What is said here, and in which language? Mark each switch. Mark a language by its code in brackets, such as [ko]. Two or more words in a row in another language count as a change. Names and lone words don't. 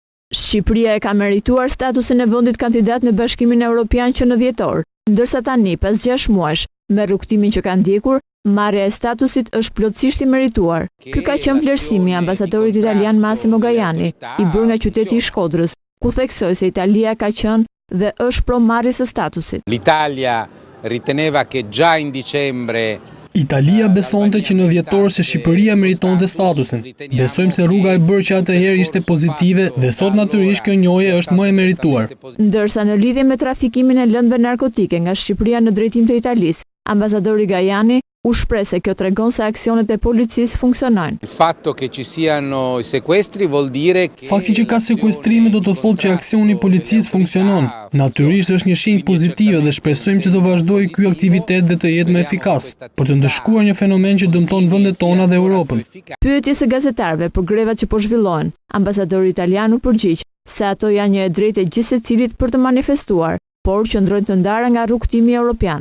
[sq] Shqipëria e ka merituar statusin e vendit kandidat në Bashkimin Evropian që në dhjetor, ndërsa tani pas 6 muajsh, me rrugtimin që ka ndjekur, marrja e statusit është plotësisht i merituar. Ky ka qenë vlerësimi i ambasadorit italian Massimo Gajani, i bërë nga qyteti i Shkodrës, ku theksoi se Italia ka qenë dhe është pro marrjes së statusit. [it] L'Italia riteneva che già in dicembre [sq] Italia besonte që në dhjetor se Shqipëria meritonte statusin. Besojmë se rruga e bërë që atëherë ishte pozitive dhe sot natyrisht kjo njohje është më e merituar. Ndërsa në lidhje me trafikimin e lëndëve narkotike nga Shqipëria në drejtim të Italisë, ambasadori Gajani u shpreh se kjo tregon se aksionet e policisë funksionojnë. [it] Il fatto che ci siano i sequestri vuol dire che [sq] Fakti që ka sekuestrime do të thotë që aksioni i policisë funksionon. Natyrisht është një shenjë pozitive dhe shpresojmë që të vazhdojë ky aktivitet dhe të jetë më efikas, për të ndëshkuar një fenomen që dëmton vendet tona dhe Europën. Pyetjes së gazetarëve për grevat që po zhvillohen, ambasadori italian u përgjigj se ato janë një e drejtë e gjithë secilit për të manifestuar, por qëndrojnë të ndara nga rrugtimi evropian.